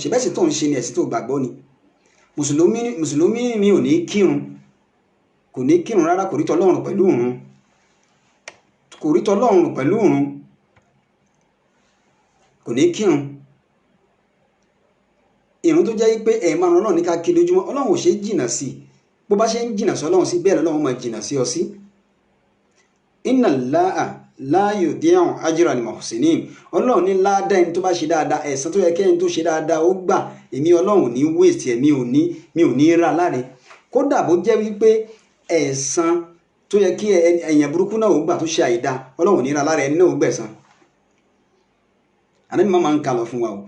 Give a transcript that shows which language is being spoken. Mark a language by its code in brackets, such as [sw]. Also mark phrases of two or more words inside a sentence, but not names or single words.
[yo] ṣe bẹ́ẹ̀ sì tó ń ṣe ni ẹ̀sìn tó gbàgbọ́ ni. Mùsùlùmí mi ò ní kírun, kò ní kírun rárá, kò rí tọ́lọ́run pẹ̀lú òun, kò ní kírun. Ìrun tó jẹ́ pé márùn Ọlọ́run ní ká kí lójúmọ́, Ọlọ́run ò ṣe jìnnà sí, bó bá ṣe ń jìnnà sí Ọlọ́run sí bẹ́ẹ̀ lọ́lọ́run máa jìnnà sí ọ sí. [ar] إن الله لا يضيع أجر المحسنين. [yo] Ọlọ́run ní ládá ẹni tó bá ṣe dáadáa, ẹ̀san tó yẹ kí ẹni tó ṣe dáadáa ó gbà, èmi Ọlọ́run ní waste ẹ̀, mi ò ní ra láre. Kódà bó jẹ́ wípé ẹ̀san tó yẹ kí ẹ̀yàn burúkú náà ó gbà tó ṣe àìdá, Ọlọ́run ní ra láre, ẹni náà ó gbẹ̀san. Ànábì máa ń kalọ̀ fún wa o.